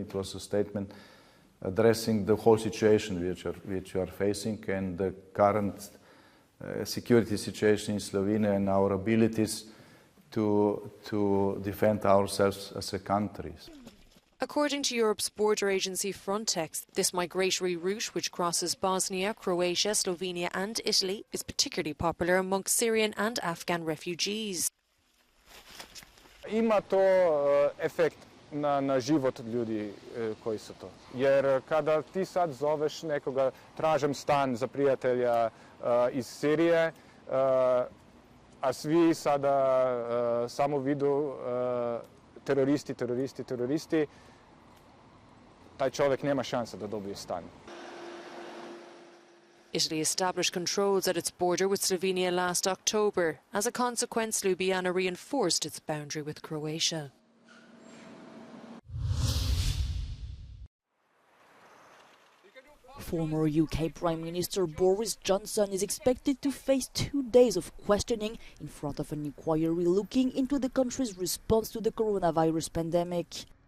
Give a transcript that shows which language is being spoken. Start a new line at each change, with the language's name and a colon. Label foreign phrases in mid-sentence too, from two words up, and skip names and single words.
English: It was a statement addressing the whole situation which we are facing and the current security situation in Slovenia and our abilities to defend ourselves as a country. According to Europe's border agency Frontex, this migratory route, which crosses Bosnia, Croatia, Slovenia and Italy, is particularly popular amongst Syrian and Afghan refugees.
Croatian: Ima to efekt na život ljudi koji su to. Jer kada ti sad zoveš nekoga, tražem stan za prijatelja iz Sirije, a svi sada samo vidu teroristi, taj čovjek nema šanse da dobije stan.
English: Italy established controls at its border with Slovenia last October. As a consequence, Ljubljana reinforced its boundary with Croatia. Former UK Prime Minister Boris Johnson is expected to face 2 days of questioning in front of an inquiry looking into the country's response to the coronavirus pandemic.